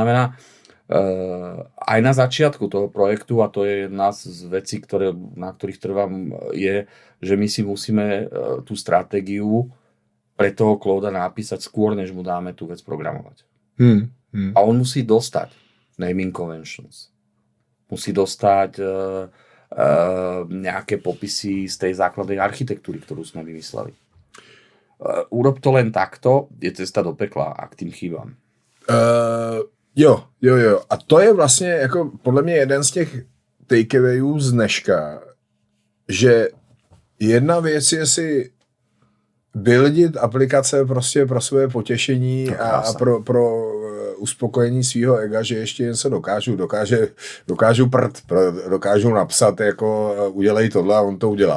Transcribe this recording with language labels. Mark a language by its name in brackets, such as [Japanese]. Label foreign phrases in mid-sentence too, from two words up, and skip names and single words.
[Slovak] To znamená, aj na začiatku toho projektu, a to je jedna z vecí, na ktorých trvám, je, že my si musíme tú stratégiu pre toho Clauda napísať skôr, než mu dáme tú vec programovať. A on musí dostať [English] naming conventions. [Slovak] Musí dostať nejaké popisy z tej základnej architektúry, ktorú sme vymysleli. Urob to len takto, je cesta do pekla a k tým chýbám. [Czech] Jo. A to je vlastně jako podle mě jeden z těch takeawayů z dneška, že jedna věc je si buildit aplikace prostě pro své potěšení a pro uspokojení svého ega, že ještě něco dokážu napsat, jako udělej tohle a on to udělá.